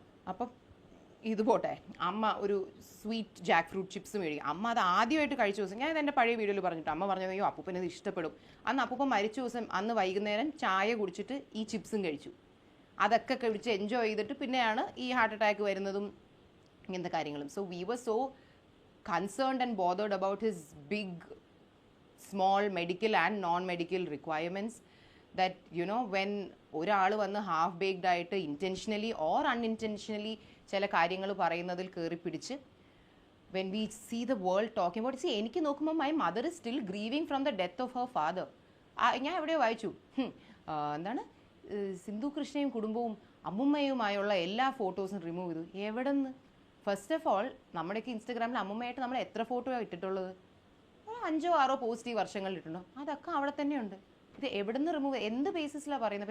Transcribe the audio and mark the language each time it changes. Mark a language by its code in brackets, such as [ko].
[ml] അപ്പം ഇത് പോട്ടെ, അമ്മ ഒരു സ്വീറ്റ് ജാക്ക് ഫ്രൂട്ട് ചിപ്സ് മേടിക്കും. അമ്മ അത് ആദ്യമായിട്ട് കഴിച്ച ദിവസം ഞാൻ എൻ്റെ പഴയ വീഡിയോയിൽ പറഞ്ഞിട്ട് അമ്മ പറഞ്ഞത് അയ്യോ അപ്പൂപ്പന് ഇത് ഇഷ്ടപ്പെടും. അന്ന് അപ്പൂപ്പൻ മരിച്ച ദിവസം അന്ന് വൈകുന്നേരം ചായ കുടിച്ചിട്ട് ഈ ചിപ്സും കഴിച്ചു. അതൊക്കെ കഴിച്ച് എൻജോയ് ചെയ്തിട്ട് പിന്നെയാണ് ഈ ഹാർട്ട് അറ്റാക്ക് വരുന്നതും ഇങ്ങനത്തെ കാര്യങ്ങളും. [en] so we were so concerned and bothered about his big, small medical and non-medical requirements that when [ml] ഒരാൾ വന്ന് ഹാഫ് ബേക്ഡ് ആയിട്ട് [en] intentionally or unintentionally [ml] ചില കാര്യങ്ങൾ പറയുന്നതിൽ കയറി പിടിച്ച് [en] when we see the world talking about see [ml] എനിക്ക് നോക്കുമ്പോൾ [en] my mother is still grieving from the death of her father. [ml] ഞാൻ എവിടെയോ വായിച്ചു എന്താണ് സിന്ധു കൃഷ്ണയും കുടുംബവും അമ്മുമ്മയുമായുള്ള എല്ലാ ഫോട്ടോസും റിമൂവ് ചെയ്തു. എവിടെ നിന്ന്? ഫസ്റ്റ് ഓഫ് ഓൾ നമ്മുടെയൊക്കെ ഇൻസ്റ്റഗ്രാമിൽ അമ്മുമ്മയായിട്ട് നമ്മൾ എത്ര ഫോട്ടോ ഇട്ടിട്ടുള്ളത്? 5 or 6 പോസ്റ്റ് ഈ വർഷങ്ങളിൽ ഇട്ടുണ്ടോ? അതൊക്കെ അവിടെ തന്നെയുണ്ട്. ഇത് എവിടെ നിന്ന് റിമൂവ്, എന്ത് ബേസിസിലാണ് പറയുന്നത്?